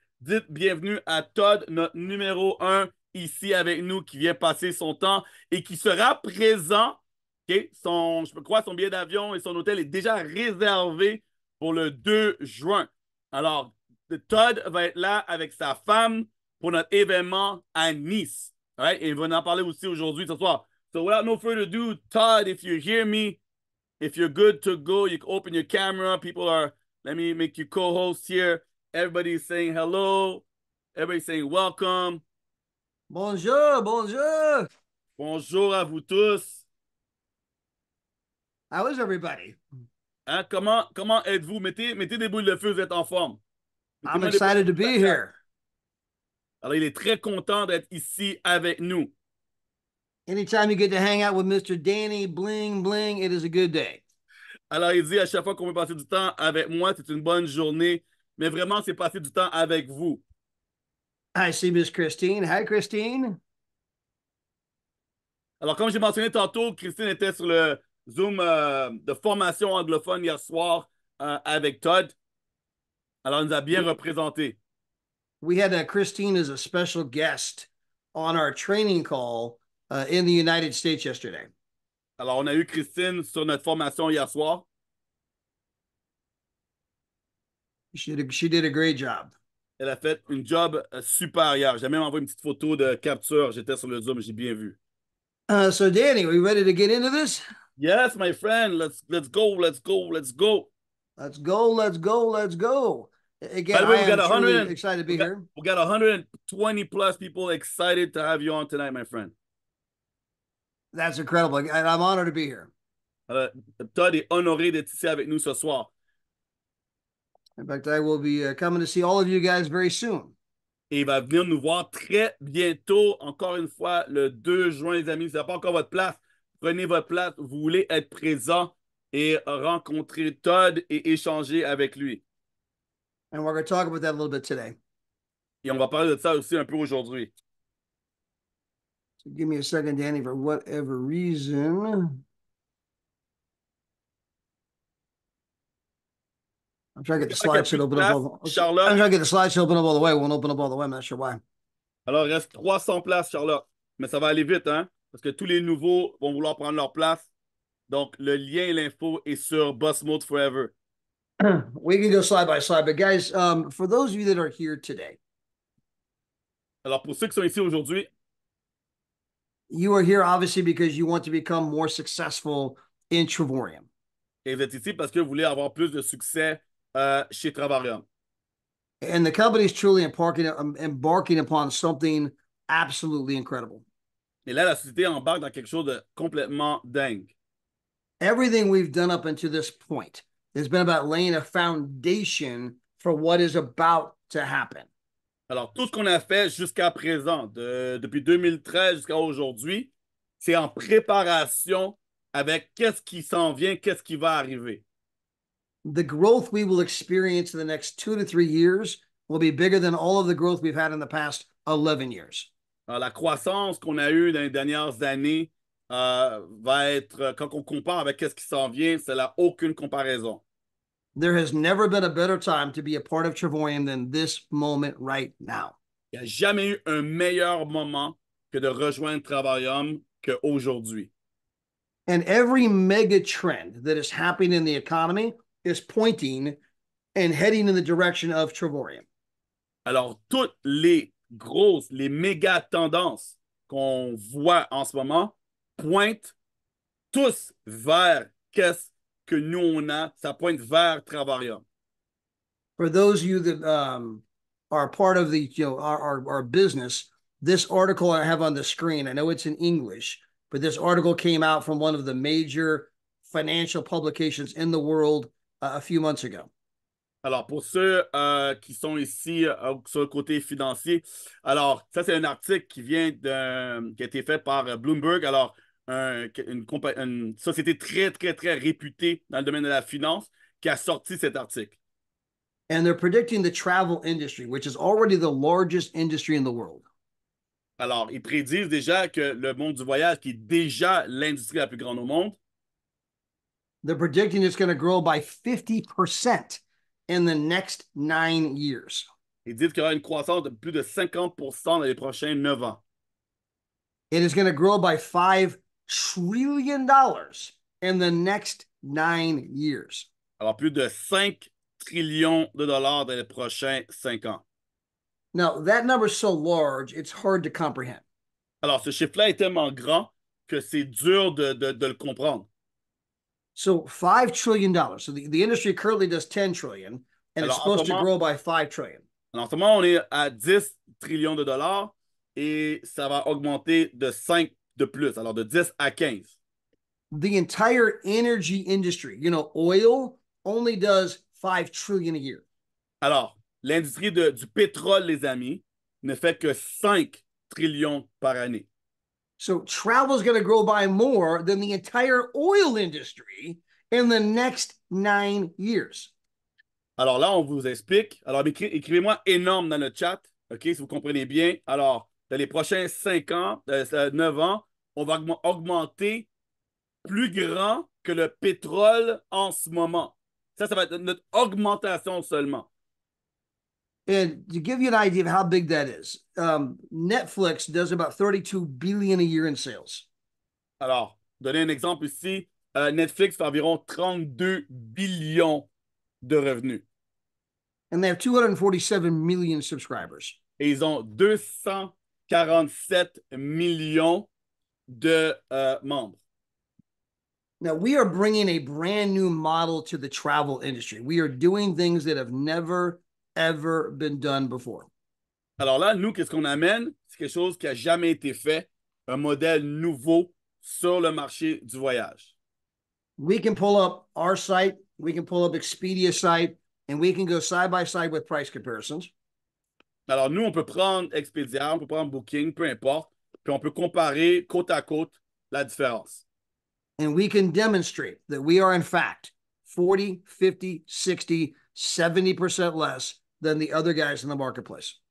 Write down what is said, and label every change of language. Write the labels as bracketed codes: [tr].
[fr] Dites bienvenue à Todd, notre numéro un ici avec nous, qui vient passer son temps et qui sera présent. OK? Je crois son billet d'avion et son hôtel est déjà réservé pour le 2 juin. Alors, Todd va être là avec sa femme pour notre événement à Nice. [en] Right? [fr] Et il va en parler aussi aujourd'hui, ce soir. [en] So, without no further ado, Todd, if you hear me, if you're good to go, you can open your camera. Let me make you co-host here. Everybody's saying hello. Everybody's saying welcome. [fr] Bonjour, bonjour. Bonjour à vous tous. [en] How is everybody? [fr] Hein, comment êtes-vous? Mettez des boules de feu, vous êtes en forme. [en] I'm [fr] Mettez-moi des boules de [en] excited to [fr] feu dans [en] be [fr] le chat. [en] here. [fr] Alors, il est très content d'être ici avec nous. [en] Anytime you get to hang out with Mr. Danny Bling Bling, it is a good day. [fr] Alors, il dit à chaque fois qu'on veut passer du temps avec moi, c'est une bonne journée. Mais vraiment, c'est passer du temps avec vous. [en] I see Miss Christine. Hi, Christine. [fr] Alors, comme j'ai mentionné tantôt, Christine était sur le Zoom de formation anglophone hier soir avec Todd. Alors, il nous a bien représenté. [en] We had Christine as a special guest on our training call in the United States yesterday. [fr] Alors, on a eu Christine sur notre formation hier soir. [en] She did a great job. [fr] Elle a fait une job super hier. J'ai même envoyé une petite photo de capture. J'étais sur le Zoom, j'ai bien vu. [en] So, Danny, are you ready to get into this? Yes, my friend. Let's go. Let's go. Let's go. Let's go. Let's go. Let's go. By Again, the I way, am truly excited to be here. we got 120 plus people excited to have you on tonight, my friend. That's incredible. And I'm honored to be here. [fr] Todd est honoré d'être ici avec nous ce soir. [en] In fact, I will be coming to see all of you guys very soon. [fr] Et il va venir nous voir très bientôt, encore une fois, le 2 juin, les amis. Si vous n'avez pas encore votre place, prenez votre place. Vous voulez être présent et rencontrer Todd et échanger avec lui. [en] And we're going to talk about that a little bit today. [fr] Et on va parler de ça aussi un peu aujourd'hui. [en] So give me a second, Danny, for whatever reason. I'm trying to get the slideshow open up. Charlotte. I'm trying to get the slideshow open up all the way. It won't open up all the way. I'm not sure why. [fr] Alors, il reste 300 places, Charlotte. Mais ça va aller vite, hein? Parce que tous les nouveaux vont vouloir prendre leur place. Donc, le lien et l'info est sur Boss Mode Forever. [en] We can go slide by slide. But guys, for those of you that are here today, [fr] alors, pour ceux qui sont ici aujourd'hui, [en] you are here obviously because you want to become more successful in Trevorium. [fr] Et vous êtes ici parce que vous voulez avoir plus de succès chez Travarium. [en] And the company is truly embarking upon something absolutely incredible. [fr] Et là, la société embarque dans quelque chose de complètement dingue. [en] Everything we've done up until this point has been about laying a foundation for what is about to happen. [fr] Alors, tout ce qu'on a fait jusqu'à présent, depuis 2013 jusqu'à aujourd'hui, c'est en préparation avec qu'est-ce qui s'en vient, qu'est-ce qui va arriver. [en] The growth we will experience in the next 2 to 3 years will be bigger than all of the growth we've had in the past 11 years. [fr] Alors, la croissance qu'on a eue dans les dernières années va être, quand on compare avec qu'est-ce qui s'en vient, ça n'a aucune comparaison. [en] There has never been a better time to be a part of Trevorium than this moment right now. [fr] Il n'y a jamais eu un meilleur moment que de rejoindre Travarium qu'aujourd'hui. [en] And every mega trend that is happening in the economy is pointing and heading in the direction of Trevorium. [fr] Alors, toutes les grosses, les méga tendances qu'on voit en ce moment pointent tous vers qu'est-ce que nous on a, ça pointe vers Travarium. [en] For those of you that are part of the our business, this article I have on the screen, I know it's in English, but this article came out from one of the major financial publications in the world a few months ago. [fr] Alors, pour ceux qui sont ici sur le côté financier, alors, ça, c'est un article qui a été fait par Bloomberg. Alors, une société très, très, très réputée dans le domaine de la finance qui a sorti cet article. [en] And they're predicting the travel industry, which is already the largest industry in the world. [fr] Alors, ils prédisent déjà que le monde du voyage, qui est déjà l'industrie la plus grande au monde, [en] they're predicting it's going to grow by 50% in the next 9 years. [fr] Ils disent qu'il y aura une croissance de plus de 50% dans les prochains 9 ans. [en] It is going to grow by $5 trillion in the next 9 years. [fr] Alors, plus de 5 trillions de dollars dans les prochains 5 ans. [en] Now, that number is so large, it's hard to comprehend. [fr] Alors, ce chiffre-là est tellement grand que c'est dur de le comprendre. [en] So $5 trillion. So the industry currently does 10 trillion, and [fr] Alors, [en] it's supposed to grow by 5 trillion. [fr] Alors, en ce moment, on est à 10 trillions de dollars et ça va augmenter de 5 de plus, alors de 10 à 15. [en] The entire energy industry, oil only does 5 trillion a year. [fr] Alors, l'industrie du pétrole, les amis, ne fait que 5 trillions par année. [en] So travel is going to grow by more than the entire oil industry in the next 9 years. [fr] Alors là, on vous explique. Alors, écrivez-moi énorme dans le chat, OK, si vous comprenez bien. Alors, dans les prochains 5 ans, 9 ans, on va augmenter plus grand que le pétrole en ce moment. Ça va être notre augmentation seulement. [en] And to give you an idea of how big that is, Netflix does about 32 billion a year in sales. [fr] Alors, donner un exemple ici, Netflix fait environ 32 billions de revenus. [en] And they have 247 million subscribers. [fr] Et ils ont 247 millions de membres. [en] Now, we are bringing a brand new model to the travel industry. We are doing things that have never, ever been done before. [fr] Alors là, nous, qu'est-ce qu'on amène? C'est quelque chose qui n'a jamais été fait, un modèle nouveau sur le marché du voyage. [en] We can pull up our site, we can pull up Expedia site, and we can go side by side with price comparisons. [fr] Alors nous, on peut prendre Expedia, on peut prendre Booking, peu importe, puis on peut comparer côte à côte la différence. [en] And we can demonstrate that we are, in fact, 40, 50, 60, 70% less than the other guys in the marketplace.